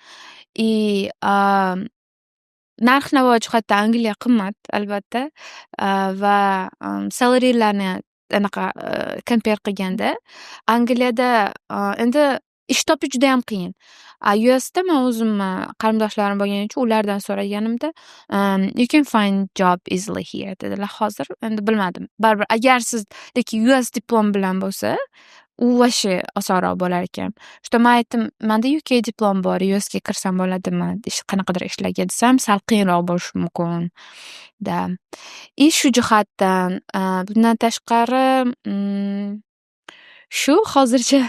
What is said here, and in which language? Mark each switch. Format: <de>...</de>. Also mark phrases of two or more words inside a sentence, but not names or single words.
<uz>Narx-navo jihatdan Angliya qimmat, albatta. Va salarylarni anaqa compare qilganda Angliyada endi ish topish juda ham qiyin. USda men o'zim qarindoshlarim bo'lgani uchun ulardan so'raganimda,</uz> <en>you can find job easily here dedilar.</en> <uz>Hozir endi bilmadim. Baribir agar sizdagi US diplom bilan bo'lsa, u vashi osonroq bo'lar ekan. Shunda men aytdim, menda UK diplom bor, USga kirsam bo'ladimi? Qanaqadir ishlarga desam, sal qiyinroq bo'lishi mumkin. Da. Shu jihatdan, bundan tashqari, shu hozircha.</uz>